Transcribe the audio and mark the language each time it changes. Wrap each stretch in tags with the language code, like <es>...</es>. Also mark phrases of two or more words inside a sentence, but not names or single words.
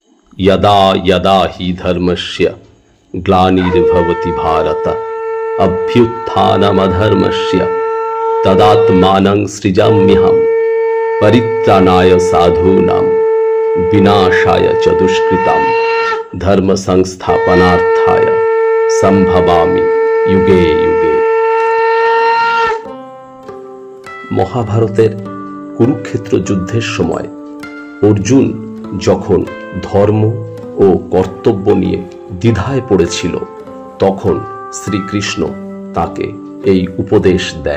<sa>यदा यदा हि धर्मस्य ग्लानिर्भवति भारत अभ्युत्थानमधर्मस्य तदात्मानं सृजाम्यहम् परित्राणाय साधूनां विनाशाय च दुष्कृतां धर्म संस्थापनार्थाय संभवामि युगे युगे।</sa> <bn>মহাভারতের কুরুক্ষেত্র যুদ্ধের সময় অর্জুন যখন ধর্ম ও কর্তব্য নিয়ে দ্বিধায় পড়েছিল, তখন শ্রীকৃষ্ণ তাকে এই উপদেশ দেন।</bn>